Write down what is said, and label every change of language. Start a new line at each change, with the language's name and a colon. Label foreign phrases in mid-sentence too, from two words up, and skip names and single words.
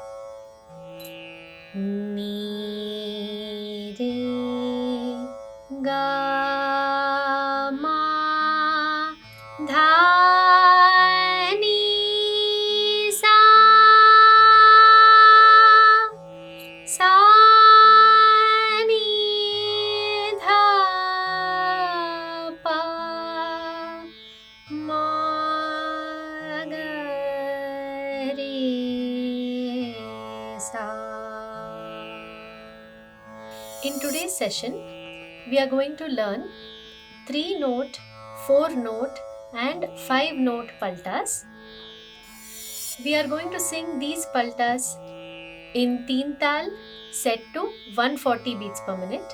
Hindi: Ni re ga ma dha ni sa sa ni dha pa ma ga re sa.
English: In today's session, we are going to learn 3-note, 4-note and 5-note paltas. We are going to sing these paltas in 3 tal set to 140 beats per minute.